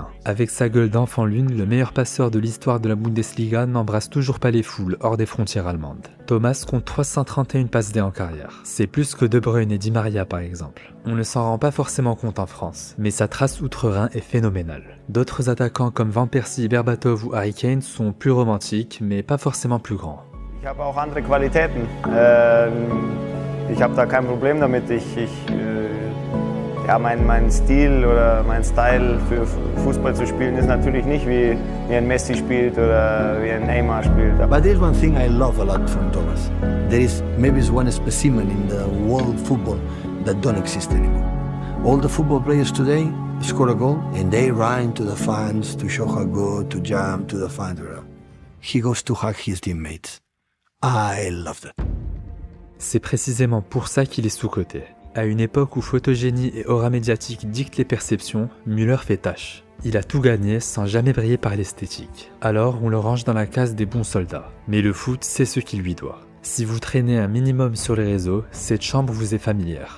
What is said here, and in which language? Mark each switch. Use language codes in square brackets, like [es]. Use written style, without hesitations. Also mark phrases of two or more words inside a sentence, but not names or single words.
[fr] Avec sa gueule d'enfant lune, le meilleur passeur de l'histoire de la Bundesliga n'embrasse toujours pas les foules hors des frontières allemandes. Thomas compte 331 passes D en carrière. C'est plus que De Bruyne et Di Maria par exemple. On ne s'en rend pas forcément compte en France, mais sa trace outre-Rhin est phénoménale. D'autres attaquants comme Van Persie, Berbatov ou Harry Kane sont plus romantiques, mais pas forcément plus grands. [de] Ich habe auch andere Qualitäten. Ich habe da kein Problem damit. Mein Stil oder mein Style für Fußball zu spielen ist natürlich nicht wie ein Messi spielt oder wie ein Neymar spielt. [en] But there's one thing I love a lot from Thomas. There is maybe one specimen in the world football that don't exist anymore. All the football players today score a goal and they run to the fans to show how good, to jump to the fans. He goes to hug his teammates. I love that. [fr] C'est précisément pour ça qu'il est sous-coté. À une époque où photogénie et aura médiatique dictent les perceptions, Müller fait tâche. Il a tout gagné sans jamais briller par l'esthétique. Alors on le range dans la case des bons soldats. Mais le foot, c'est ce qu'il lui doit. Si vous traînez un minimum sur les réseaux, cette chambre vous est familière.